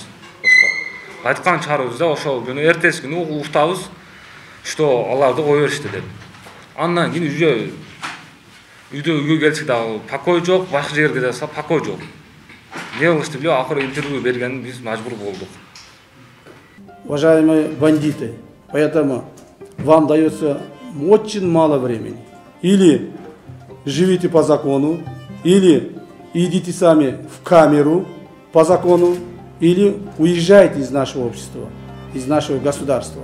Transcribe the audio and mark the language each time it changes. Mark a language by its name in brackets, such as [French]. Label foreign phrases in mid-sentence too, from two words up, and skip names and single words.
[Kyrgyz] Кайткан чарыбызда ошол күнү эртеси күнү уктабыз, что аларды кое беришти деп. Андан кийин үйгө келсек дагы покой жок, башка жерге да покой жок. Не кылышты билбей, акыры интервью берген биз мажбур болдук. [Russian] Уважаемые бандиты, поэтому вам дается очень мало времени. Или живите по закону, или идите сами в камеру по закону, или уезжайте из нашего общества, из нашего государства.